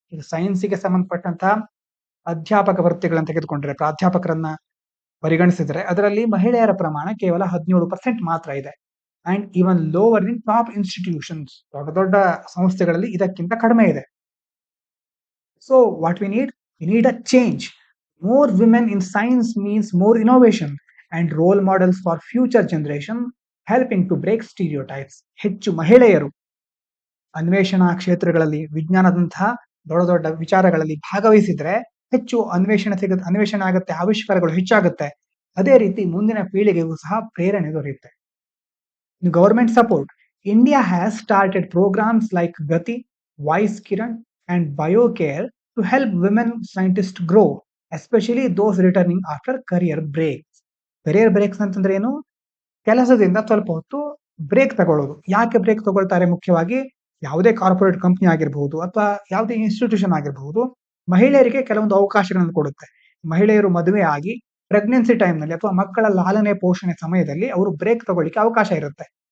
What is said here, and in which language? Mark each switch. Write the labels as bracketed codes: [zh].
[kn] ಇದು ಸೈನ್ಸ್ಗೆ ಸಂಬಂಧಪಟ್ಟಂತಹ ಅಧ್ಯಾಪಕ ವೃತ್ತಿಗಳನ್ನು ತೆಗೆದುಕೊಂಡ್ರೆ, ಪ್ರಾಧ್ಯಾಪಕರನ್ನ ಪರಿಗಣಿಸಿದ್ರೆ ಅದರಲ್ಲಿ ಮಹಿಳೆಯರ ಪ್ರಮಾಣ ಕೇವಲ 17% ಮಾತ್ರ ಇದೆ. [en] and even lower in top institutions, [kn] ದೊಡ್ಡ ದೊಡ್ಡ ಸಂಸ್ಥೆಗಳಲ್ಲಿ ಇದಕ್ಕಿಂತ ಕಡಿಮೆ ಇದೆ. [en] So what we need a change. More women in science means more innovation and role models for future generation, helping to break stereotypes. [kn] ಹೆಚ್ಚು ಮಹಿಳೆಯರು ಅನ್ವೇಷಣಾ ಕ್ಷೇತ್ರಗಳಲ್ಲಿ, ವಿಜ್ಞಾನದಂತಹ ದೊಡ್ಡ ದೊಡ್ಡ ವಿಚಾರಗಳಲ್ಲಿ ಭಾಗವಹಿಸಿದ್ರೆ ಹೆಚ್ಚು ಅನ್ವೇಷಣೆ ಆಗುತ್ತೆ, ಆವಿಷ್ಕಾರಗಳು ಹೆಚ್ಚಾಗುತ್ತೆ. ಅದೇ ರೀತಿ ಮುಂದಿನ ಪೀಳಿಗೆಗೂ ಸಹ ಪ್ರೇರಣೆ ದೊರೆಯುತ್ತೆ. [en] Government support. India has started programs like Gati, Voice Kiran and BioCare to help women scientists grow, especially those returning after career breaks. [kn] Career breaks ಅಂತಂದ್ರೆ ಏನು, ಕೆಲಸದಿಂದ ಸ್ವಲ್ಪ ಹೊತ್ತು ಬ್ರೇಕ್ ತಗೊಳ್ಳೋದು. ಯಾಕೆ ಬ್ರೇಕ್ ತಗೊಳ್ತಾರೆ, ಮುಖ್ಯವಾಗಿ ಯಾವುದೇ ಕಾರ್ಪೊರೇಟ್ ಕಂಪ್ನಿ ಆಗಿರಬಹುದು ಅಥವಾ ಯಾವುದೇ ಇನ್ಸ್ಟಿಟ್ಯೂಷನ್ ಆಗಿರಬಹುದು, ಮಹಿಳೆಯರಿಗೆ ಕೆಲವೊಂದು ಅವಕಾಶಗಳನ್ನು ಕೊಡುತ್ತೆ. ಮಹಿಳೆಯರು ಮದುವೆ ಆಗಿ ಪ್ರೆಗ್ನೆನ್ಸಿ ಟೈಮ್ನಲ್ಲಿ ಅಥವಾ ಮಕ್ಕಳ ಲಾಲನೆ ಪೋಷಣೆ ಸಮಯದಲ್ಲಿ ಅವರು ಬ್ರೇಕ್ ತಗೊಳ್ಳಿಕ್ಕೆ ಅವಕಾಶ ಇರುತ್ತೆ.